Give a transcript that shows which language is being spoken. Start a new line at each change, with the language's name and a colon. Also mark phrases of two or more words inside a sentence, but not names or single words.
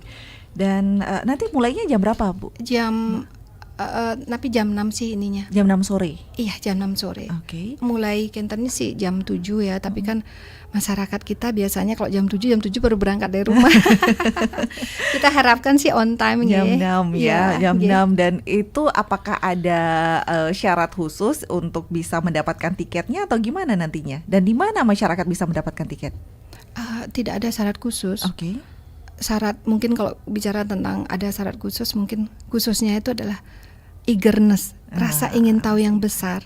Indonesian: Dan nanti mulainya jam berapa, Bu? tapi jam 6 sih ininya. Jam 6 sore. Iya, jam 6 sore. Oke. Mulai kentennya sih jam 7 ya, tapi kan masyarakat kita biasanya kalau jam 7 baru berangkat dari rumah. Kita harapkan sih
English: on time
Indonesian: Jam nggih. 6 Iya, ya, jam nggih. 6. Dan itu apakah ada syarat khusus untuk bisa mendapatkan tiketnya atau gimana nantinya? Dan di mana masyarakat bisa mendapatkan tiket? Tidak ada syarat khusus. Oke. Syarat mungkin kalau bicara tentang ada syarat khusus, mungkin khususnya itu adalah eagerness, rasa ingin tahu yang besar.